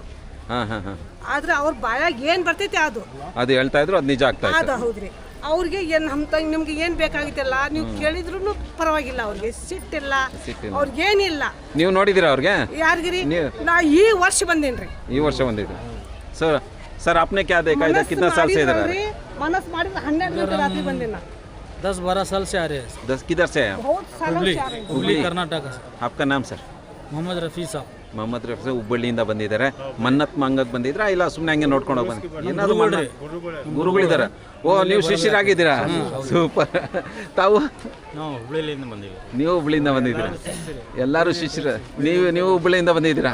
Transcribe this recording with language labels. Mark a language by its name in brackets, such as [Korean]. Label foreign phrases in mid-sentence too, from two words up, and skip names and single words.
[Kannada] ಆದ್ರೆ ಅವ್ರ ಬಾಯಾಗ ಏನ್ ಬರ್ತೈತಿ ಅದು ಹೇಳ್ತಾ ಇದ್ರು, ಅದು ನಿಜ ಆಗ್ತಾ ಇತ್ತು. ಹೌದ್ರಿ. ಅವ್ರಿಗೆ ಏನ್ ನಿಮ್ಗೆ ಏನ್ ಬೇಕಾಗಿತ್ತಲ್ಲ ನೀವು ಕೇಳಿದ್ರು ಪರವಾಗಿಲ್ಲ, ಅವ್ರಿಗೆ ಸಿಟ್ಟಿಲ್ಲ, ಅವ್ರಿಗೇನಿಲ್ಲ. ನೀವು ನೋಡಿದಿರಾ ಅವ್ರಿಗೆ? ಯಾರಿಗಿರಿ? ನಾ ಈ ವರ್ಷ ಬಂದೇನ್ರಿ. ಈ ವರ್ಷ ಬಂದಿದ್ದು ಸರ್. [Hindi] आपने क्या देखा इधर? कितना साल से इधर? [Kannada] मनस ಮಾಡಿದ್ರೆ 12 ಗಂಟೆ ರಾತ್ರಿ ಬಂದೆ ನಾ. [Hindi] 10-12 साल से आ रहे हैं. 10 किधर से हैं? बहुत सालों से आ रहे हैं. हुबली कर्नाटक से. आपका नाम सर? मोहम्मद रफी साहब. [Kannada] ಮೊಹಮ್ಮದ್ ರಫೀ ಹುಬ್ಬಳ್ಳಿಯಿಂದ ಬಂದಿದ್ದಾರೆ. ಮನ್ನತ್ ಮಂಗಕ್ಕೆ ಬಂದಿದ್ರಾ ಇಲ್ಲ ಸುಮ್ಮನೆ ಹಂಗೆ ನೋಡ್ಕೊಂಡು ಹೋಗಿ ಬಂದಿದ್ದೀರಾ? ಏನಾದ್ರು ಗುರುಗಳಿದ್ದಾರೆ. ಓ, ನೀವು ಶಿಷ್ಯರಾಗಿದ್ದೀರಾ? ಸೂಪರ್. ತಾವು? ನೀವು ಹುಬ್ಬಳ್ಳಿಯಿಂದ ಬಂದಿದ್ದೀರಾ? ಎಲ್ಲರೂ ಶಿಷ್ಯರು. ನೀವು ಹುಬ್ಬಳ್ಳಿಯಿಂದ ಬಂದಿದ್ದೀರಾ?